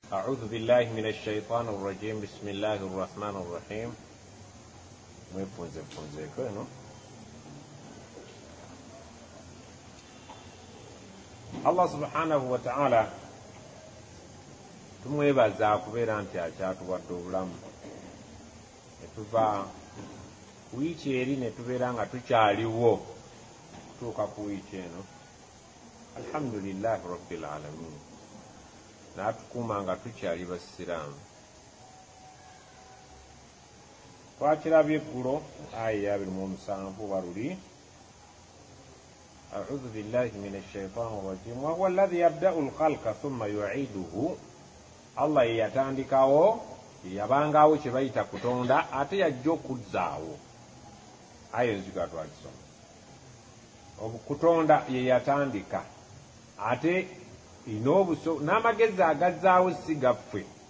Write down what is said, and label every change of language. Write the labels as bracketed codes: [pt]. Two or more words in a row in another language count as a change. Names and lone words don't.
[ar] أعوذ بالله من الشيطان الرجيم بسم الله الرحمن الرحيم الله سبحانه وتعالى [lg] tumwebaza kubeera nti akyatuwadde obulamu ne tuva ku wiiki eri ne tubeera nga tukyaliwo tutuuka ku wiiki eno. [ar] الحمد لله رب العالمين, [lg] n'atukuuma nga tukyali basiraamu. Twakirabye eggulo aya 27 baluli [ar] أعوذ بالله من الشيطان الرجيم وهو الذي يبدأ الخلق ثم يعيده. [lg] Allah yatandikawo yabangawo kye bayita kutonda ate yajja okuzzaawo. Ayo nziga twakisoma. Kutonda ye yatandika ate inobuso n'amagezi agazzaawo si gaffe.